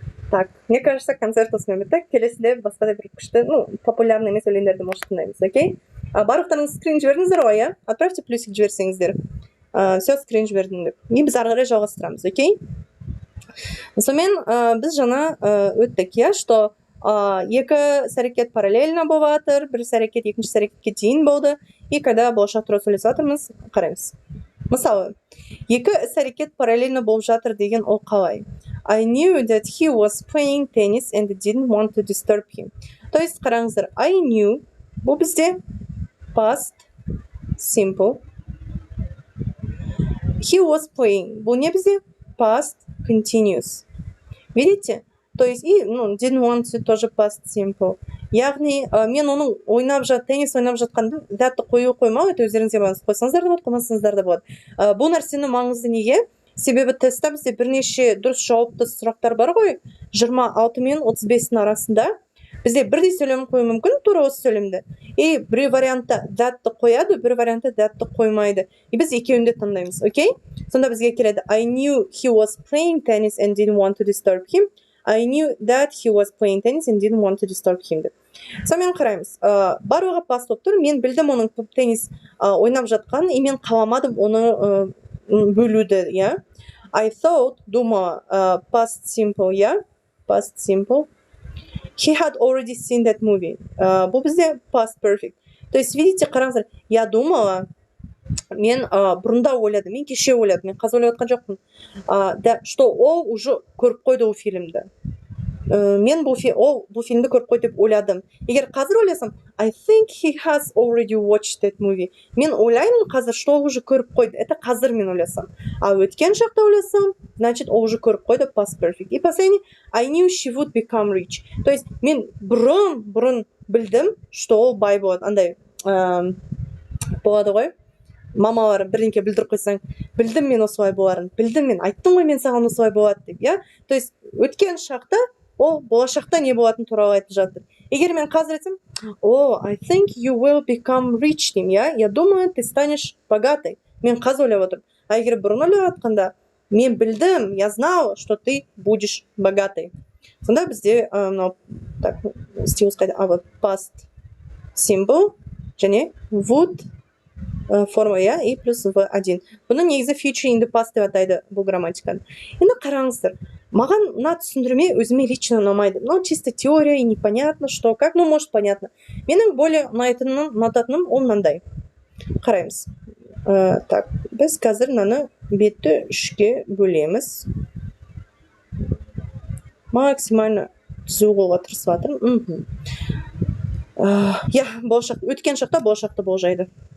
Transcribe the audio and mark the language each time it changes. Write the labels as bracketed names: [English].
[Russian] Так, мне кажется, концерт [Kazakh] осымен бітті. Келесіде басқа да бір күшті, популярный емес өлеңдерді может тыңдаймыз, окей? Барлықтарыңыз скрин жібердіңіздер ғой, иә? [Russian] Отправьте плюсик [Kazakh] жіберсеңіздер. Все, скрин жібердім деп. И біз ары қарай жалғастырамыз, окей? Сонымен біз жаңа өттік, иә, что екі іс-әрекет параллельно болып жатыр, бір іс-әрекет екінші іс-әрекетке дейін болды. И когда болашақ туралы сөйлесіп жатырмыз, қараймыз. Мысалы, екі іс-әрекет параллельно болып жатыр деген ол қалай? [English] I knew that he was playing tennis and didn't want to disturb him. [Kazakh] То есть, қараңыздар, [English] I knew, [Kazakh] бұл бізде past simple. [English] He was playing, [Kazakh] бұл не бізде? [English] Past continuous. Видите? [Russian] То есть, и [English] didn't want to тоже past simple. [Kazakh] Яғни, мен оның теннис ойнап жатқанда дәтті қою қоймау, это өздеріңізге байланысты, қойсаңыздар да болады, қоймасаңыздар да болады. Бұл нәрсені маңызды неге? Себебі тестта бізде бірнеше дұрыс жауапты сұрақтар бар ғой, 26 мен 35-дің арасында. Бізде бірдей сөйлем қою мүмкін, тура осы сөйлемді. И бір вариантта дәтті қояды, бір вариантта дәтті қоймайды. И біз екеуінде таңдаймыз, окей? Сонда бізге келеді, [English] I knew he was playing tennis and didn't want to disturb him. I knew that he was playing tennis and didn't want to disturb him. [Kazakh] Сонымен қараймыз. Барлығы паст болып тұр. Мен білдім оның теннис ойнап жатқанын, и мен қаламадым оны бөлуді, иә? [English] I thought, думала, past simple, иә? Past simple. He had already seen that movie. [Kazakh] Бұл бізде past perfect. То есть, видите, қараңыздар, [Russian] я думала, [Kazakh] мен бұрында ойладым, мен кеше ойладым, мен қазір ойлап жатқан жоқпын, что ол уже көріп қойды ол фильмді. Мен бұл фильмді көріп қойды деп ойладым. Егер қазір ойласам, [English] I think he has already watched that movie. [Kazakh] Мен ойлаймын қазір, что ол уже көріп қойды. Это қазір мен ойласам. А өткен шақта ойласам, значит, ол уже көріп қойды, past perfect. [Russian] И последний, [English] I knew she would become rich. [Kazakh] То есть, мен бұрын білдім, что ол бай болады. Андай болады ғой. Мамалар бірдеңке білдіріп қойсаң, білдім мен осылай боларын, білдім мен, айттым ғой мен саған осылай болады деп, иә? То есть, өткен шақта ол болашақта не болатын туралы айтып жатыр. Егер мен қазір айтсам, [English] I think you will become rich [Kazakh] деймін, иә? [Russian] Я думаю, ты станешь богатой. [Kazakh] Мен қазір ойлап отырмын. А егер бұрын ойлап жатқанда, мен білдім, [Russian] я знал, что ты будешь богатой. [Kazakh] Сонда бізде, так, стилус қайда, вот past simple, және would форма, иә, и плюс V1. Бұны негізі future in the past деп атайды бұл грамматиканы. Енді қараңыздар, маған мына түсіндірме өзіме лично ұнамайды. [Russian] Чисто теория и непонятно, что, как, может понятно. [Kazakh] Менің более ұнататыным ол мынандай. Қараймыз. Так, біз қазір мынаны бетті 3-ке бөлеміз. Максимально түзу қылуға тырысып жатырмын. Болашақ, өткен шақта болашақты болжайды.